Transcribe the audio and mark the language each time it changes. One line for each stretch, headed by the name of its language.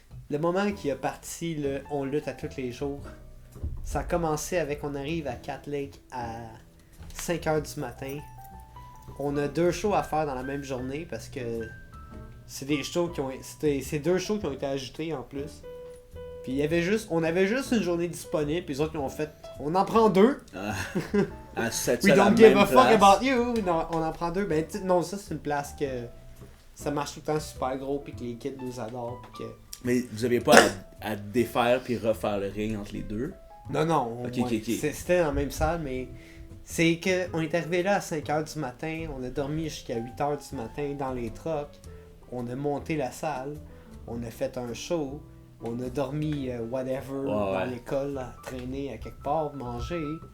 French: Le moment qui a parti, le on lutte à tous les jours, ça a commencé avec on arrive à Cat Lake à 5h du matin. On a 2 shows à faire dans la même journée parce que c'est des shows qui ont... C'est 2 shows qui ont été ajoutés en plus. Puis on avait juste une journée disponible, puis les autres ils ont fait, on en prend 2.
English: We don't give a fuck about you.
French: Non, on en prend 2. Ben non, ça c'est une place que ça marche tout le temps super gros, puis que les kids nous adorent, puis que... Mais vous aviez pas à défaire puis refaire le ring entre les deux? Non. Ok. C'était dans la même salle, mais c'est que on est arrivé là à 5h du matin, on a dormi jusqu'à 8h du matin dans les trucks, on a monté la salle, on a fait un show, on a dormi whatever dans l'école, à traîner à quelque part, manger.